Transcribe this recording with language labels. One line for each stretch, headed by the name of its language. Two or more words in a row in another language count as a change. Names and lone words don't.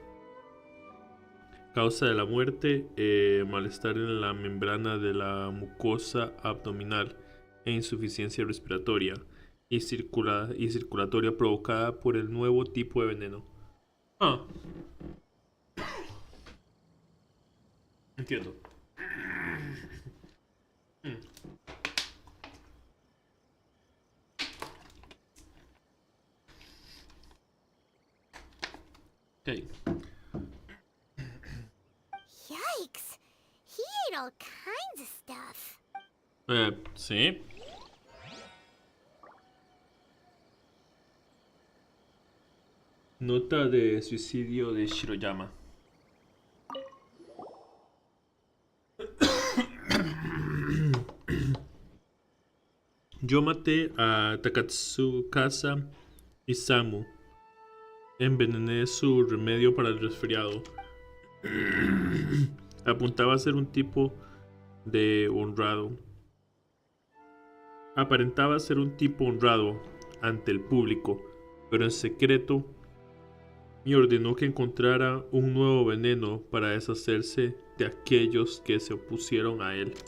Spanish: Causa de la muerte: malestar en la membrana de la mucosa abdominal e insuficiencia respiratoria y circulatoria provocada por el nuevo tipo de veneno. Entiendo. Okay. Yikes!
English: He ate all kinds of stuff.
Spanish: Sí. Nota de suicidio de Shiroyama. Yo maté a Takatsukasa Isamu. Envenené su remedio para el resfriado. Apuntaba a ser un tipo de honrado. Aparentaba ser un tipo honrado ante el público, pero en secreto me ordenó que encontrara un nuevo veneno para deshacerse de aquellos que se opusieron a él.